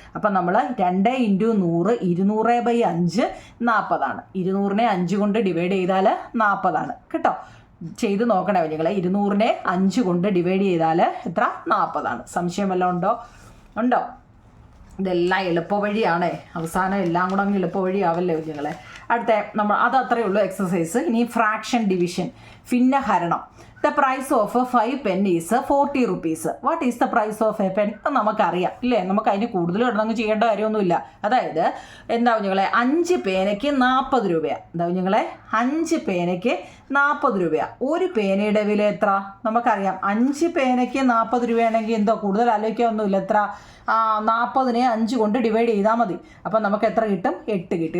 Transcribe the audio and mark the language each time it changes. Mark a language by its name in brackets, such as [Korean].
[Malayalam] അപ്പം നമ്മൾ 2 × 100 200/5 40 200നെ 5 കൊണ്ട് ഡിവൈഡ് ചെയ്താൽ 40 കേട്ടോ. ചെയ്ത് നോക്കണേ നിങ്ങളെ. 200നെ 5 കൊണ്ട് ഡിവൈഡ് ചെയ്താൽ എത്ര? 40. സംശയം വല്ലതും ഉണ്ടോ? ഇതെല്ലാം എളുപ്പവഴിയാണേ. അവസാനം എല്ലാം കൂടെ അങ്ങ് എളുപ്പവഴിയാവല്ലേ കുഞ്ഞുങ്ങളെ? അടുത്ത അത് അത്രയേ ഉള്ളൂ എക്സസൈസ്. ഇനി fraction division, ഭിന്നഹരണം. [English] The price of 5 penny is 40 rupees. What is the price of a pen? [Malayalam] നമുക്കറിയാം ഇല്ലേ? നമുക്ക് അതിന് കൂടുതൽ ഇടണമെങ്കിൽ ചെയ്യേണ്ട കാര്യമൊന്നുമില്ല. അതായത് എന്താ കുഞ്ഞുങ്ങളെ? 5 പേനയ്ക്ക് 40 രൂപയാണ്. എന്താ കുഞ്ഞുങ്ങളെ? 5 പേനയ്ക്ക് 40 രൂപയാണ്. ഒരു പേനയുടെ വില എത്ര? നമുക്കറിയാം. 5 പേനയ്ക്ക് 40 രൂപയാണെങ്കിൽ എന്തോ കൂടുതൽ ആലോചിക്കാനൊന്നുമില്ല. എത്ര? 40നെ 5 കൊണ്ട് ഡിവൈഡ് ചെയ്താൽ മതി. അപ്പം നമുക്ക് എത്ര കിട്ടും? 8 കിട്ടി.